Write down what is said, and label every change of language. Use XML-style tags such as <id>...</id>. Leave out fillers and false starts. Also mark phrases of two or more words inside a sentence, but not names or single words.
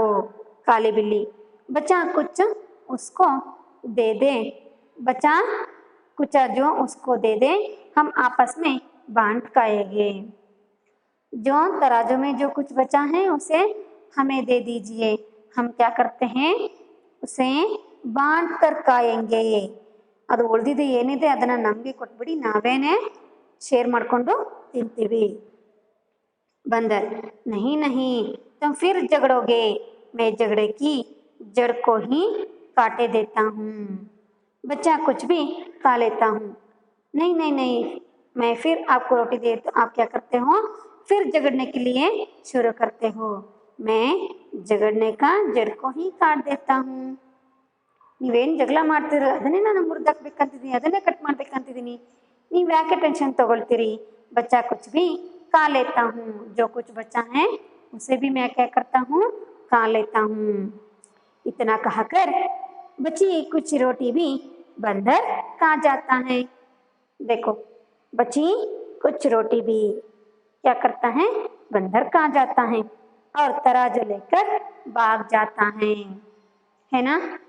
<hi>काली बिल्ली बचा कुछ उसको दे दे, बचा कुछ जो उसको दे दे, हम आपस में बांट खाएंगे। जो तराजू में जो कुछ बचा है उसे हमें दे दीजिए, हम क्या करते हैं उसे बांट कर खाएंगे।</hi> <kn>ಅದು ಉಳಿದಿದ್ದು ಏನಿದೆ ಅದನ್ನು ನಮಗೆ ಕೊಟ್ಬಿಡಿ, ನಾವೇನೇ ಶೇರ್ ಮಾಡಿಕೊಂಡು ತಿಂತೀವಿ।</kn> <hi>बंदर नहीं नहीं तुम फिर झगड़ोगे, मैं झगड़े की जड़ को ही काटे देता हूँ, बच्चा कुछ भी खा लेता हूँ। नहीं नहीं नहीं मैं फिर आपको रोटी दे तो आप क्या करते हो, फिर झगड़ने के लिए शुरू करते हो, मैं झगड़ने का जड़ को ही काट देता हूँ।</hi> <kn>ನೀವೇನು ಜಗಳ ಮಾಡ್ತೀರ ಅದನ್ನೇ ನಾನು ಮುರಿದಾಕ್ಬೇಕಂತಿದ್ದೀನಿ, ಅದನ್ನೇ ಕಟ್ ಮಾಡ್ಬೇಕಂತಿದ್ದೀನಿ, ನೀವು ಯಾಕೆ ಟೆನ್ಷನ್ ತಗೊಳ್ತೀರಿ।</kn> <hi>बच्चा कुछ भी खा लेता हूँ, जो कुछ बचा है उसे भी मैं क्या करता हूँ, खा लेता हूँ। इतना कहकर बची कुछ रोटी भी बंदर खा जाता है। देखो बची कुछ रोटी भी क्या करता है, बंदर खा जाता है और तराजू लेकर भाग जाता है ना।</hi>